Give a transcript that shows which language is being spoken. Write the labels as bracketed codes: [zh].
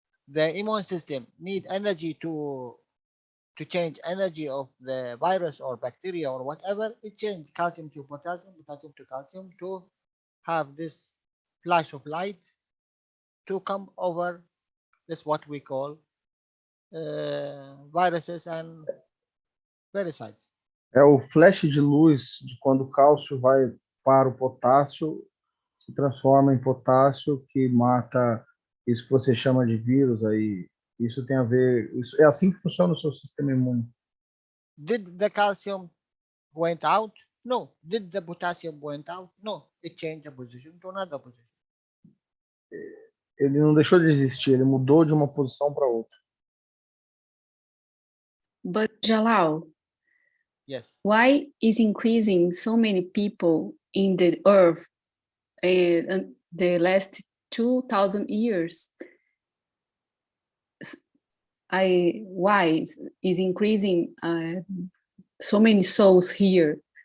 [en] The immune system need energy to change energy of the virus or bacteria or whatever. It change calcium to potassium, potassium to calcium to have this flash of light to come over this what we call viruses and parasites. [pt] É o flash de luz de quando o cálcio vai para o potássio, se transforma em potássio, que mata isso que você chama de vírus aí. Isso tem a ver, isso é assim que funciona o seu sistema imune. [en] Did the calcium went out? No. Did the potassium went out? No. It changed the position to another position. [pt] Ele não deixou de existir, ele mudou de uma posição para outra. [en] But Jalal, yes. Why is increasing so many people in the earth in the last 2,000 years? Why is increasing so many souls here?